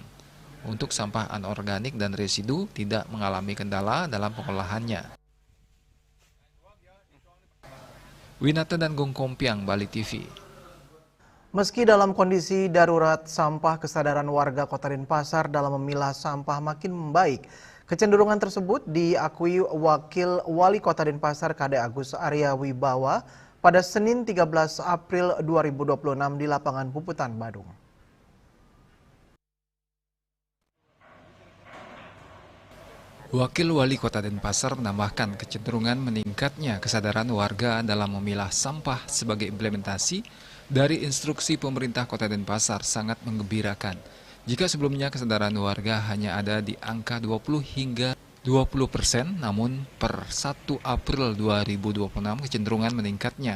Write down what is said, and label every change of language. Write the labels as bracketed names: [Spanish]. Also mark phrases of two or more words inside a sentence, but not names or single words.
[Indonesian] Untuk sampah anorganik dan residu tidak mengalami kendala dalam pengolahannya. Winata dan Gong Kompiang, Bali TV. Meski dalam kondisi darurat sampah, kesadaran warga Kota Denpasar dalam memilah sampah makin membaik. Kecenderungan tersebut diakui Wakil Wali Kota Denpasar Kade Agus Arya Wibawa pada Senin 13 April 2026 di lapangan Puputan, Badung. Wakil Wali Kota Denpasar menambahkan kecenderungan meningkatnya kesadaran warga dalam memilah sampah sebagai implementasi dari instruksi pemerintah Kota Denpasar sangat menggembirakan. Jika sebelumnya kesadaran warga hanya ada di angka 20 hingga 20%, namun per 1 April 2026 kecenderungan meningkatnya.